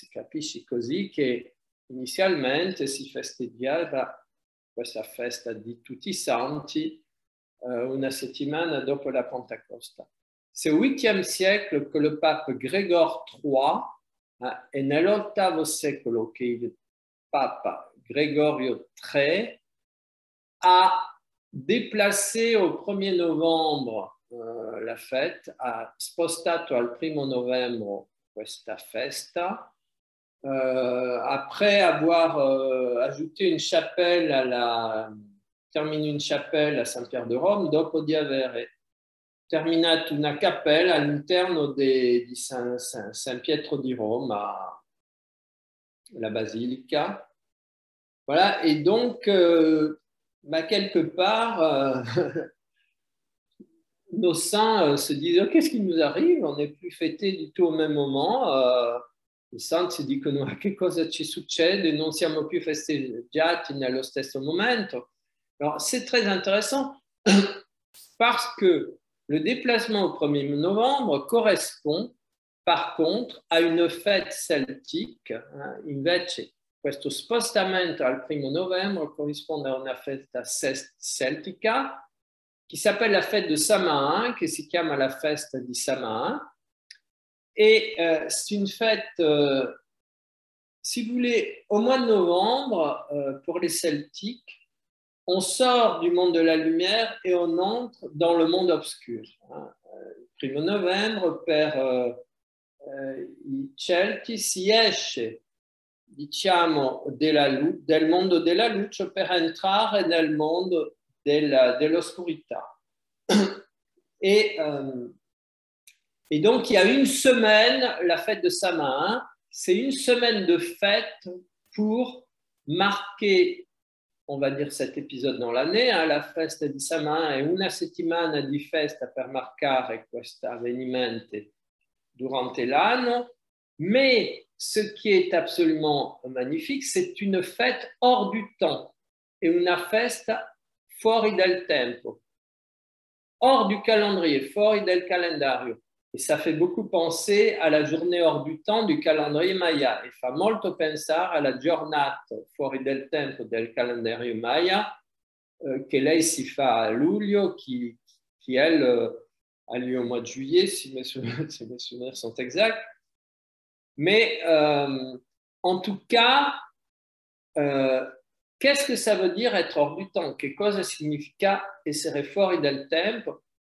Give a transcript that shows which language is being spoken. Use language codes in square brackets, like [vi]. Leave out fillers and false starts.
[it] Si capisci così che inizialmente si festeggiava questa festa di tutti i santi una settimana dopo la Pentecoste. [fr] C'est au 8e siècle que le pape Grégoire III, [it] e nell'8° secolo che il papa Gregorio III [fr] a déplacé au 1er novembre la fête, [it] ha spostato al 1° novembre questa festa, [fr] après avoir ajouté une chapelle terminé une chapelle a San Pier de Rome, [it] dopo di avere terminato una cappella all'interno di San Pietro di Rome, la basilica. [fr] Voilà, et donc, quelque part, nos saints se disent oh, qu'est-ce qui nous arrive? On n'est plus fêtés du tout au même moment. [it] I santi si dicono che cosa ci succede? Non siamo più festeggiati nello stesso momento. [fr] Alors, c'est très intéressant parce que le déplacement au 1er novembre correspond par contre à une fête celtique. [it] Invece, questo spostamento al 1° novembre corrisponde a una festa celtica [fr] qui s'appelle la fête de Samain, [it] qui si chiama la festa di Samain. [fr] Et c'est une fête, si vous voulez, au mois de novembre, pour les celtiques, on sort du monde de la lumière et on entre dans le monde obscur. [it] Il 1° novembre, per i Celti, si esce, diciamo, del mondo della luce per entrare nel mondo dell'oscurità. [fr] Et donc, il y a une semaine, la fête de Samain, c'est une semaine de fête pour marquer, on va dire, cet épisode dans l'année. [it] La festa di Samain è una settimana di festa per marcare questo avvenimento durante l'anno. [fr] Mais ce qui est absolument magnifique, c'est une fête hors du temps et [it] una festa fuori del tempo, [fr] hors du calendrier, [it] fuori del calendario. [fr] Et ça fait beaucoup penser à la journée hors du temps du calendrier Maya. [it] E fa molto pensare alla giornata fuori del tempo del calendario Maya che lei si fa a luglio, qui [fr] qui elle, a lieu au mois de juillet, si mes souvenirs sont exacts. Mais en tout cas, qu'est-ce que ça veut dire être hors du temps? [it] Che cosa significa essere fuori del tempo?